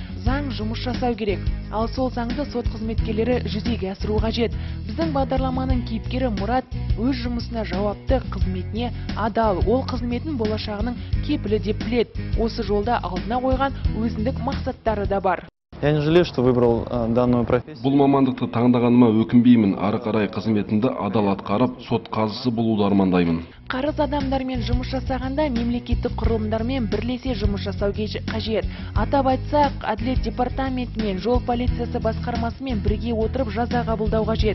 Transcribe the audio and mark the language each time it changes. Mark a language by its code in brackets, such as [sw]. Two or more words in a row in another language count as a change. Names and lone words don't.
[kk] Заң жұмыс жасау керек. Ал сол заңды сот қызметкерлері жүзеге асыру қажет. Біздің бағдарламаның кейіпкері Мұрат өз жұмысына жауапты, қызметіне адал. Ол қызметін болашағының кепілі деп біледі. Осы жолда алдына қойған өзіндік мақсаттары да бар. [ru] Я не жалею, что выбрал данную профессию. [kk] Бұл мамандықты таңдағаныма өкінбеймін. Ары қарай қызметімді адал атқарып, сот қазысы болуды армандаймын. Қарыз адамдармен жұмыс жасағанда мемлекеттік құрылымдармен бірлесе жұмыс жасау қажет. Атап айтсақ, әділет департаментімен, жол полициясы басқармасымен бірге отырып жаза қабылдау қажет.